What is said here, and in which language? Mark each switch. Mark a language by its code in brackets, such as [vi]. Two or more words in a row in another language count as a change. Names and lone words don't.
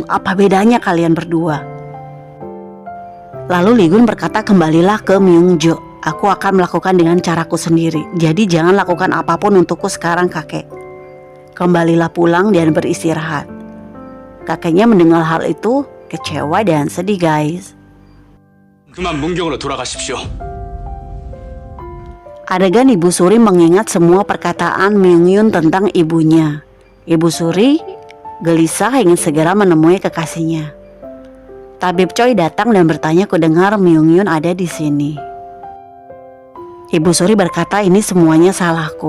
[id] Apa bedanya kalian berdua? Lalu Ligun berkata, kembalilah ke Myungjo. Aku akan melakukan dengan caraku sendiri. Jadi jangan lakukan apapun untukku sekarang kakek. Kembalilah pulang dan beristirahat. Kakeknya mendengar hal itu kecewa dan sedih guys. [ko] 그만 문경으로 돌아가십시오. [id] Adegan Ibu Suri mengingat semua perkataan Myungyun tentang ibunya. Ibu Suri gelisah ingin segera menemui kekasihnya. Tabib Choi datang dan bertanya, kudengar Myungyun ada di sini. Ibu Suri berkata, ini semuanya salahku.